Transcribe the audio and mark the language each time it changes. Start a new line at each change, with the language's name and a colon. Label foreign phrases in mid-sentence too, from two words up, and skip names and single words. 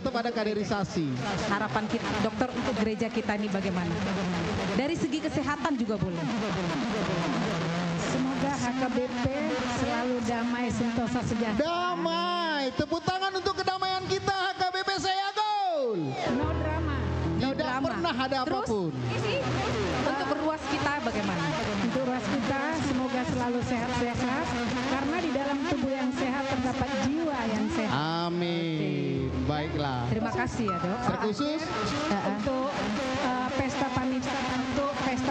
Indonesian: tetap ini? ada kaderisasi. Harapan kita dokter untuk gereja kita ini bagaimana? Dari segi kesehatan juga boleh. Semoga HKBP selalu damai, sentosa, sejahtera. Damai. Tepuk tangan untuk kedamaian kita HKBP Seagul.
English: No drama. No
Indonesian: Tidak drama. pernah ada Terus, apapun. ini untuk beruas kita bagaimana? Untuk ruas kita semoga selalu sehat-sehat. Karena di dalam tubuh yang sehat terdapat jiwa yang sehat. Amin. Baiklah. Terima kasih ya dok. Terkhusus Untuk pesta panitia, untuk pesta